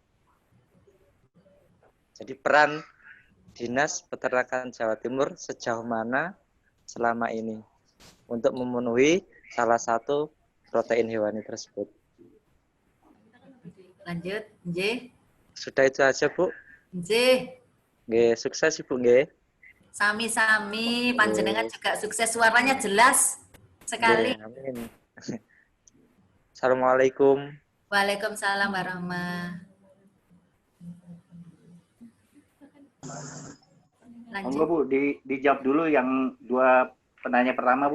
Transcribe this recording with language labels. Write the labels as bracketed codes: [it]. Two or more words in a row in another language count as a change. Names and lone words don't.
[id] Jadi peran Dinas Peternakan Jawa Timur sejauh mana selama ini untuk memenuhi salah satu protein hewani tersebut. Lanjut, J. Sudah itu aja, Bu. J. [jv] Nggih, sukses Ibu nggih. Sami-sami, [id] panjenengan juga sukses, suaranya jelas sekali. [jv] Nggih, amin. Assalamualaikum. [ar] وعليكم السلام ورحمة الله. [id] Monggo Bu, dijawab dulu yang dua penanya pertama, Bu.